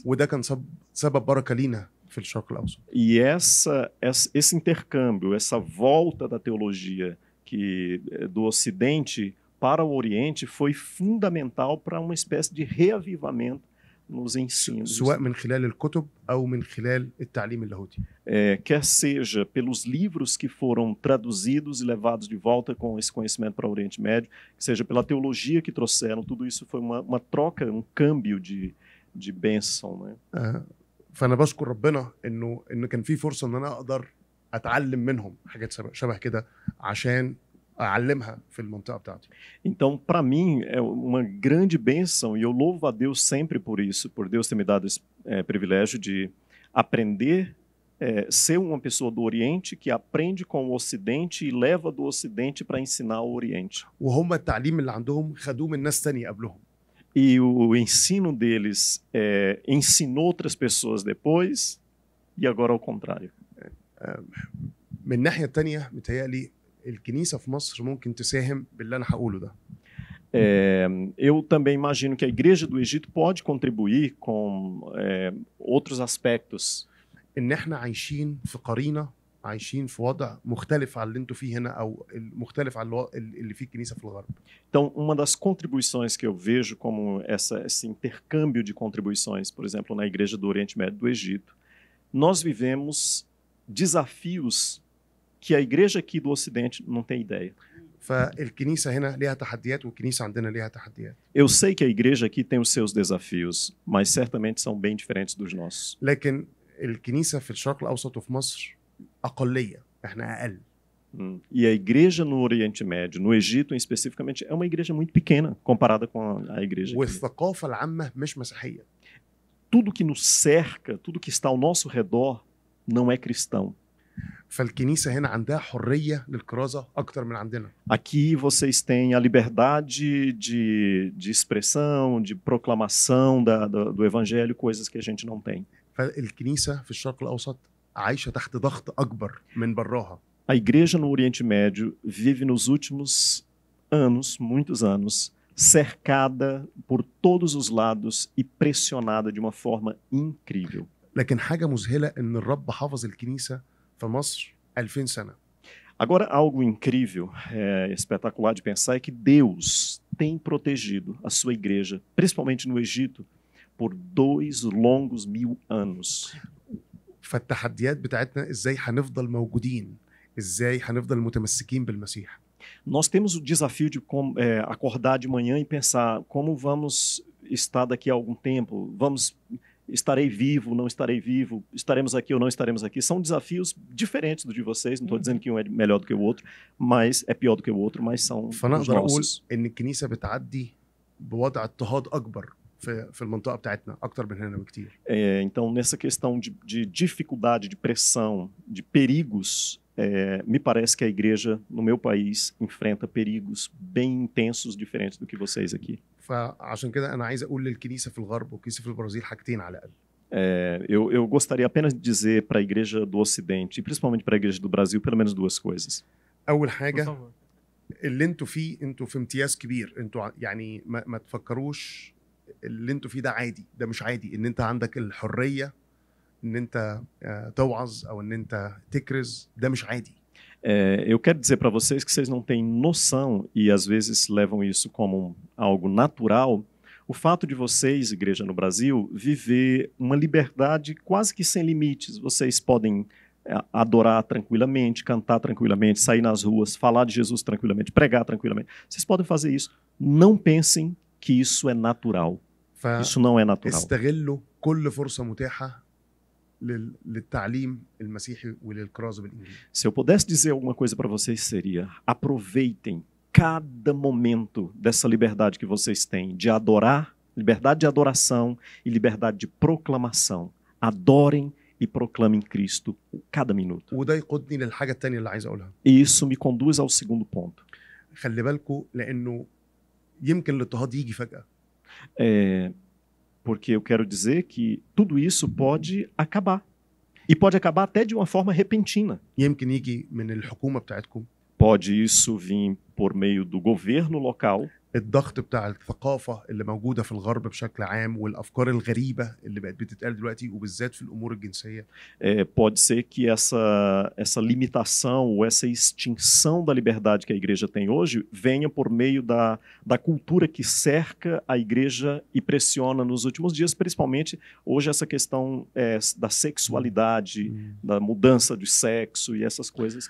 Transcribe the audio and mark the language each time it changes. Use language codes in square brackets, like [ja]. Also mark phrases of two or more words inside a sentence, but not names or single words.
[ar] وده كان سبب بركه لينا في الشرق الاوسط. [pt] E esse intercâmbio, essa volta da teologia do Ocidente para o Oriente foi fundamental para uma espécie de reavivamento nos ensinos. [ar] سواء من خلال الكتب او من خلال التعليم اللاهوتي. [pt] Quer seja pelos livros que foram traduzidos e levados de volta com esse conhecimento para o Oriente Médio, que seja pela teologia que trouxeram, tudo isso foi uma troca, um câmbio de bênção, né? [ar] فانا بشكر ربنا انه كان في فرصه ان انا اقدر اتعلم منهم حاجات شبه كده عشان اعلمها في المنطقه بتاعتي. [pt] Então, para mim, é uma grande bênção e eu louvo a Deus sempre por isso, por Deus ter me dado esse privilégio de aprender, ser uma pessoa do Oriente que aprende com o Ocidente e leva do Ocidente para ensinar o Oriente. [ar] وهم التعليم اللي عندهم خدوه من ناس تانية قبلهم. [pt] E o ensino deles ensinou outras pessoas depois e agora ao contrário. [ar] من الناحيه التانية متهيألي الكنيسه في مصر ممكن تساهم باللي انا هقوله ده. [pt] Eu também imagino que a igreja do Egito pode contribuir com outros aspectos. [ar] ان احنا عايشين في قرينه، عايشين في وضع مختلف عن اللي انتوا فيه هنا او مختلف عن اللي فيه الكنيسه في الغرب. [pt] Então, uma das contribuições que eu vejo como esse intercâmbio de contribuições, por exemplo, na igreja do Oriente Médio do Egito, nós vivemos desafios que a igreja aqui do Ocidente não tem ideia. [ar] فالكنيسه هنا ليها تحديات والكنيسه عندنا ليها تحديات. [pt] Eu sei que a igreja aqui tem os seus desafios, mas certamente são bem diferentes dos nossos. [ar] لكن الكنيسه في الشرق الاوسط وفي مصر اقليه، احنا اقل. [pt] E a igreja no Oriente Médio, no Egito especificamente, é uma igreja muito pequena comparada com a igreja aqui. [ar] والثقافه العامه مش مسيحيه. [pt] Tudo que nos cerca, tudo que está ao nosso redor, não é cristão. [ar] فالكنيسه هنا عندها حريه للكرازه اكتر من عندنا. [pt] Aqui vocês têm a liberdade de expressão, de proclamação do evangelho, coisas que a gente não tem. [ar] فالكنيسه في الشرق الاوسط عايشه تحت ضغط اكبر من براها. [pt] A igreja no Oriente Médio vive nos últimos anos, muitos anos, cercada por todos os lados e pressionada de uma forma incrível. [ar] لكن حاجه مذهله ان الرب حافظ الكنيسه في مصر 2000 سنه. [pt] Agora, algo incrível, espetacular de pensar é que Deus tem protegido a sua igreja, principalmente no Egito, por 2 longos 1000 anos. [ar] فالتحديات بتاعتنا ازاي هنفضل موجودين، ازاي هنفضل متمسكين بالمسيح. [pt] Nós temos o desafio de acordar de manhã e pensar como vamos estar daqui a algum tempo, estarei vivo, não estarei vivo, estaremos aqui ou não estaremos aqui. São desafios diferentes do de vocês, não estou dizendo que um é melhor do que o outro, mas é pior do que o outro, mas são os [ar] فنقدر اقول [pt] nossos. [ar] ان الكنيسه بتعدي بوضع اضطهاد اكبر في المنطقه بتاعتنا اكتر من هنا بكتير. [pt] Então, nessa questão de dificuldade, de pressão, de perigos, me parece que a igreja no meu país enfrenta perigos bem intensos, diferentes do que vocês aqui. [ar] فعشان كده انا عايز اقول للكنيسه في الغرب والكنيسه في البرازيل حاجتين على الاقل. [pt] Eu gostaria apenas de dizer para a igreja do Ocidente, e principalmente para a igreja do Brasil, pelo menos 2 coisas. [ar] اول حاجه اللي انتوا فيه، انتوا في امتياز كبير، انتوا يعني ما تفكروش اللي انتوا فيه ده عادي، ده مش عادي ان انت عندك الحريه ان انت توعظ او ان انت تكرز، ده مش عادي. [pt] Eu quero dizer para vocês que vocês não têm noção e às vezes levam isso como algo natural, O fato de vocês, igreja no Brasil, viver uma liberdade quase que sem limites. Vocês podem adorar tranquilamente, cantar tranquilamente, sair nas ruas, falar de Jesus tranquilamente, pregar tranquilamente. Vocês podem fazer isso. Não pensem que isso é natural. Isso não é natural. [ar] فاستغلوا كل فرصة متاحة للتعليم المسيحي وللكرازة بالإنجيل. [pt] Se eu pudesse dizer alguma coisa para vocês seria: aproveitem cada momento dessa liberdade que vocês têm de adorar, liberdade de adoração e liberdade de proclamação. Adorem e proclamem Cristo cada minuto. [ar] وده يقودني للحاجة التانية اللي عايز أقولها. [pt] E isso me conduz ao segundo ponto. [ar] خلي بالكم لأنه يمكن الاضطهاد يجي فجأة. [pt] Porque eu quero dizer que tudo isso pode acabar. E pode acabar até de uma forma repentina. [ar] يمكن يجي من الحكومة بتاعتكم. [pt] Pode isso vir por meio do governo local. [ar] الضغط بتاع الثقافة اللي موجودة في الغرب بشكل عام والأفكار الغريبة اللي بقت بتتقال دلوقتي وبالذات في الأمور الجنسية. [pt] Pode ser que essa limitação ou essa extinção da liberdade que a igreja tem hoje venha por meio da cultura que cerca a igreja e pressiona nos últimos dias, principalmente hoje essa questão da sexualidade, da mudança de sexo e essas coisas.